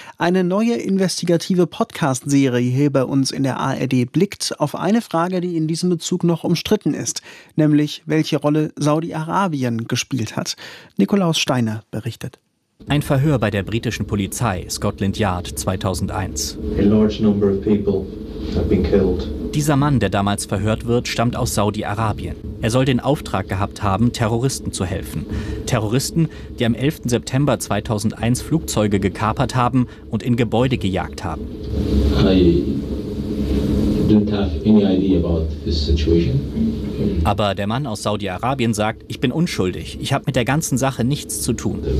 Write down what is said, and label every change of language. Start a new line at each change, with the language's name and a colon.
German: Eine neue investigative Podcast-Serie hier bei uns in der ARD blickt auf eine Frage, die in diesem Bezug noch umstritten ist, nämlich welche Rolle Saudi-Arabien gespielt hat. Nikolaus Steiner berichtet. Ein Verhör bei der britischen Polizei, Scotland Yard, 2001.
English: A large number of people have been killed.
German: Dieser Mann, der damals verhört wird, stammt aus Saudi-Arabien. Er soll den Auftrag gehabt haben, Terroristen zu helfen. Terroristen, die am 11. September 2001 Flugzeuge gekapert haben und in Gebäude gejagt haben.
English: I don't have any idea about this situation.
German: Aber der Mann aus Saudi-Arabien sagt, ich bin unschuldig, ich habe mit der ganzen Sache nichts zu tun.